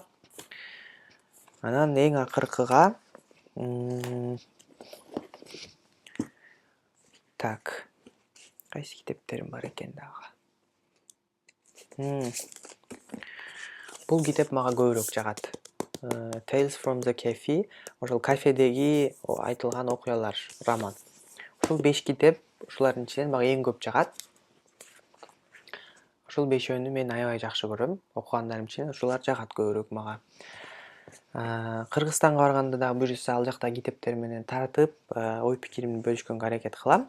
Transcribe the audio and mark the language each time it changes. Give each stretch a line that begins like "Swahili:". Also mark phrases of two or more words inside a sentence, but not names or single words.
Kyrgyz: Анан эң акыркыга так, кайсы китептерим бар экен дагы. Бул китеп мага көбүрөөк жагат. Tales from the Cafe, ошол кафедеги айтылган окуялар, роман. Ушул 5 китеп, ушулардын ичинен мага эң көп жагат. Ушул 5өөнү мен аябай жакшы көрөм. Окугандарым ичинен ушулар жагат көбүрөөк мага. Кыргызстанга барганда дагы буюрса ал жактагы китептер менен таратып, ой пикиримди бөлүшкөнгө аракет кылам.